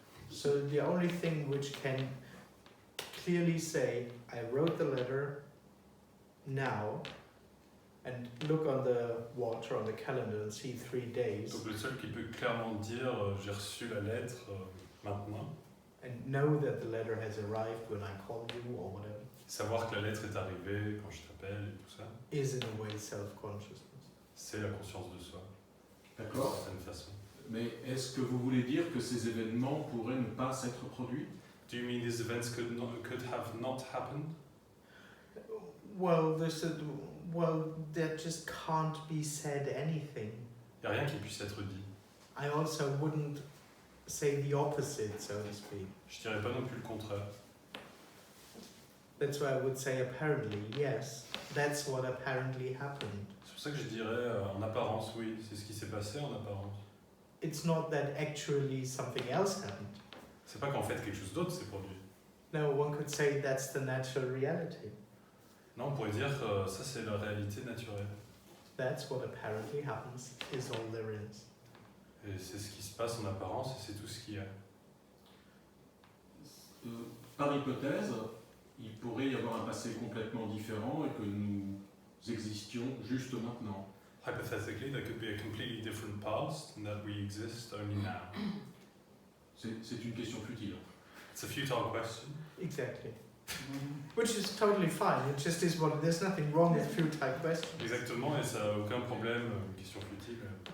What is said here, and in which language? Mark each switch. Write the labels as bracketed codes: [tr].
[en] So the only thing which can clearly say, I wrote the letter now, and look on the watch or on the calendar and see 3 days, [fr] Donc le seul qui peut clairement dire j'ai reçu la lettre maintenant, [en] and know that the letter has arrived when I call you or whatever, [fr] savoir que la lettre est arrivée quand je t'appelle et tout ça, [en] is in a way self-consciousness. [fr] c'est la conscience de soi, d'une D'accord? certaine façon. Mais est-ce que vous voulez dire que ces événements pourraient ne pas s'être produits? [en] Do you mean these events could have not happened? Well, there just can't be said anything. [fr] Il n'y a rien qui puisse être dit. [en] I also wouldn't say the opposite, so to speak. [fr] Je dirais pas non plus le contraire. [en] That's why I would say apparently, yes, that's what apparently happened. [fr] C'est pour ça que je dirais en apparence, oui, c'est ce qui s'est passé en apparence. [en] It's not that actually something else happened. [fr] C'est pas qu'en fait quelque chose d'autre s'est produit. [en] No, one could say that's the natural reality. [fr] Non, on pourrait dire ça c'est la réalité naturelle. [en] That's what apparently happens, is all there is. [fr] Et c'est ce qui se passe en apparence et c'est tout ce qu'il y a. Par hypothèse, il pourrait y avoir un passé complètement différent et que nous existions juste maintenant. [en] Hypothetically, there could be a completely different past and that we exist only now. [fr] C'est une question futile. [en] It's a futile question. Exactly. Which is totally fine, it just is what, there's nothing wrong with futile questions. [fr] Exactement, et ça n'a aucun problème, une question futile.